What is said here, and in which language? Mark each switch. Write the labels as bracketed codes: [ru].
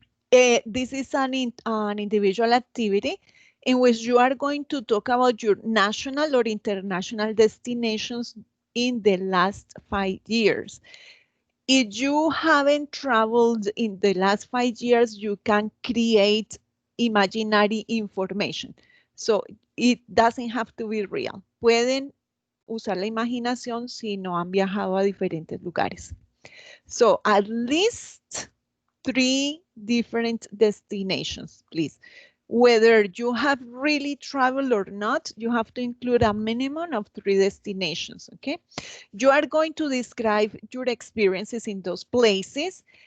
[en] This is an individual activity in which you are going to talk about your national or international destinations in the last 5 years. If you haven't traveled in the last 5 years, you can create imaginary information. So it doesn't have to be real. [es] Pueden usar la imaginación si no han viajado a diferentes lugares. [en] So at least 3 different destinations, please. Whether you have really traveled or not, you have to include a minimum of 3 destinations, okay? You are going to describe your experiences in those places.